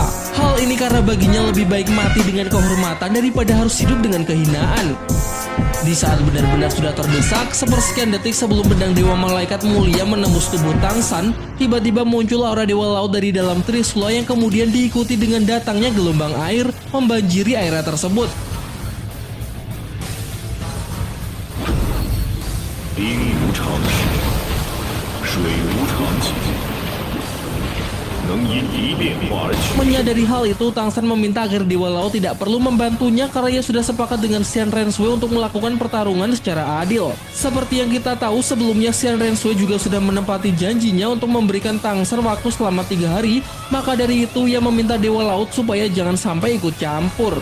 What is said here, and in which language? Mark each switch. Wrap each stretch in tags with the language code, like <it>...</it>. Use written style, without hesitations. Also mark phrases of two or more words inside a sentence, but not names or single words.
<id>Hal ini karena baginya lebih baik mati dengan kehormatan daripada harus hidup dengan kehinaan. Di saat benar-benar sudah terdesak, sepersekian detik sebelum pedang Dewa Malaikat Mulia menembus tubuh Tang San, tiba-tiba muncul aura Dewa Laut dari dalam Trisula yang kemudian diikuti dengan datangnya gelombang air membanjiri area tersebut.</id> <zh>兵无常势，水无常急，能因一变化而去。</zh> <id>Menyadari hal itu, Tang San meminta agar Dewa Laut tidak perlu membantunya karena ia sudah sepakat dengan Xian Renshui untuk melakukan pertarungan secara adil. Seperti yang kita tahu sebelumnya, Xian Renshui juga sudah menepati janjinya untuk memberikan Tang San waktu selama 3 hari, maka dari itu ia meminta Dewa Laut supaya jangan sampai ikut campur.</id>